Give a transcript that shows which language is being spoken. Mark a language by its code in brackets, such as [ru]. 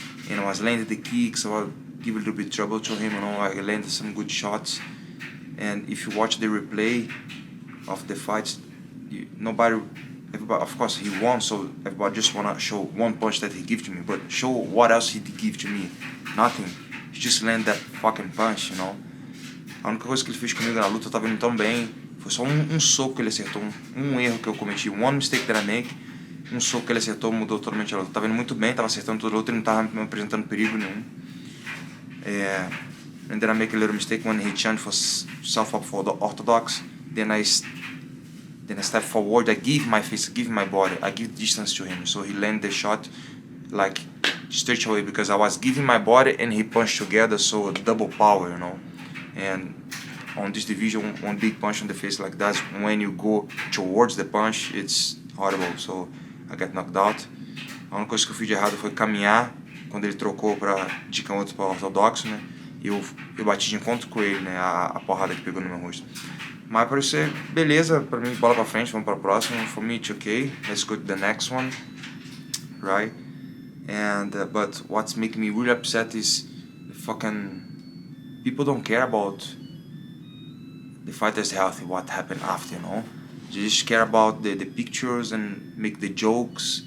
[en] And I was landing the kicks, I was give a little bit trouble to him, I landed some good shots. And if you watch the replay of the fights, everybody, of course he won, so everybody just wanna show one punch that he gave to me, but show what else he give to me. Nothing. He just landed that fucking punch, [pt] A única coisa que ele fez comigo na luta, eu tava indo tão bem, foi só um soco que ele acertou, um erro que eu cometi, [en] one mistake that I make, [pt] um soco que ele acertou mudou totalmente a luta. Eu tava indo muito bem, tava acertando toda a luta e não tava me apresentando perigo nenhum. [en] And then I make a little mistake when he changed for southpaw for the orthodox. Then I step forward, I give my face, give my body, I give distance to him. So he landed the shot like straight away because I was giving my body and he punched together, so double power, And on this division, one big punch on the face like that, when you go towards the punch, it's horrible. So I got knocked out. [pt] A única coisa que eu fiz de errado foi caminhar quando ele trocou de canhoto para ortodoxo, E eu bati de encontro com ele, a porrada que pegou no meu rosto. Mas para você, beleza, para mim, bola pra frente, vamos para o próximo. [en] For me, it's okay. Let's go to the next one, right? And but what's making me really upset is the fucking people don't care about the fighter's health, what happened after, They just care about the pictures and make the jokes.